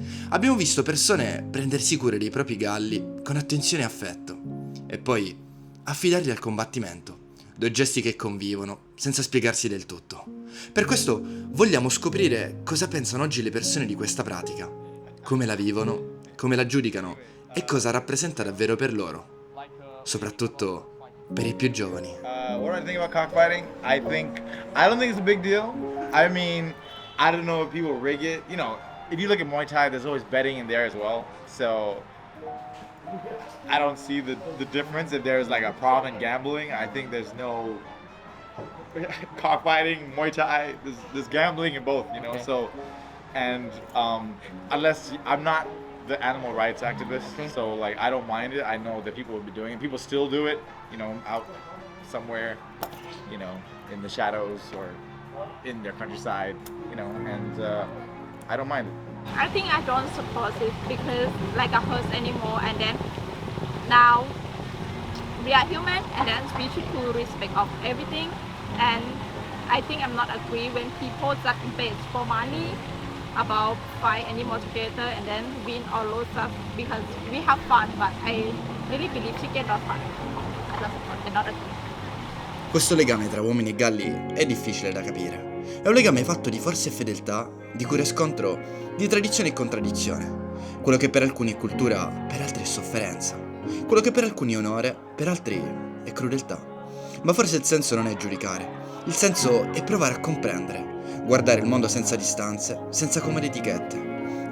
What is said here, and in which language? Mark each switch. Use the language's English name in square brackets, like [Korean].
[Italian] Abbiamo visto persone prendersi cura dei propri galli con attenzione e affetto, e poi affidarli al combattimento, due gesti che convivono senza spiegarsi del tutto. Per questo vogliamo scoprire cosa pensano oggi le persone di questa pratica, come la vivono, come la giudicano e cosa rappresenta davvero per loro, soprattutto per i più giovani. [English] What do I think about cockfighting? I don't think it's a big deal. I mean, I don't know if people rig it. You know, if you look at Muay Thai, there's always betting in there as well. So I don't see the difference. If there's like a problem in gambling, I think there's no cockfighting, Muay Thai. There's gambling in both. You know, so and unless I'm not the animal rights activist, so like I don't mind it. I know that people would be doing it. People still do it. You know, out somewhere, you know, in the shadows or in their countryside, you know, and I don't mind it. I think I don't support it because like a horse anymore, and then now we are human and then we should do respect of everything, and I think I'm not agree when people just bet for money about fight animal together and then win all those stuff because we have fun, but I really believe chicken not fun. I don't support and not agree. [Italian] Questo legame tra uomini e galli è difficile da capire. È un legame fatto di forza e fedeltà, di cura e scontro, di tradizione e contraddizione. Quello che per alcuni è cultura, per altri è sofferenza. Quello che per alcuni è onore, per altri è crudeltà. Ma forse il senso non è giudicare. Il senso è provare a comprendere, guardare il mondo senza distanze, senza comode etichette.